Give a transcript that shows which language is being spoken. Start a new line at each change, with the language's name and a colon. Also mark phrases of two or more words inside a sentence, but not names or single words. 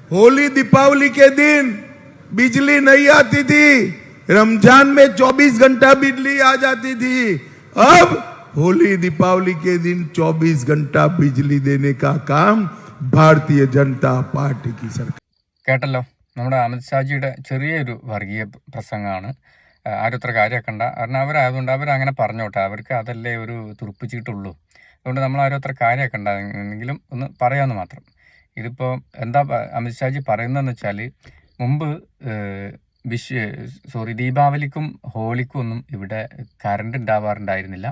Hindi: होली दीपावली के दिन बिजली नहीं आती थी, रमजान में 24 घंटा बिजली आ जाती थी। अब होली दीपावली के दिन 24 घंटा बिजली देने का काम भारतीय जनता पार्टी की सरकार।
Malayalam: കേട്ടല്ലോ, നമ്മുടെ അമിത്ഷാജിയുടെ ചെറിയൊരു വർഗീയ പ്രസംഗമാണ്. ആരും അത്ര കാര്യമാക്കണ്ട. കാരണം അവരായതുകൊണ്ട് അവരങ്ങനെ പറഞ്ഞോട്ടെ, അവർക്ക് അതല്ലേ ഒരു തുറുപ്പിച്ചിട്ടുള്ളൂ. അതുകൊണ്ട് നമ്മൾ ആരും അത്ര കാര്യമാക്കണ്ട. എങ്കിലും ഒന്ന് പറയാമെന്ന് മാത്രം. ഇതിപ്പോൾ എന്താ അമിത്ഷാജി പറയുന്നതെന്ന് വെച്ചാൽ, മുമ്പ് ദീപാവലിക്കും ഹോളിക്കും ഒന്നും ഇവിടെ കറണ്ട് ഉണ്ടാവാറുണ്ടായിരുന്നില്ല.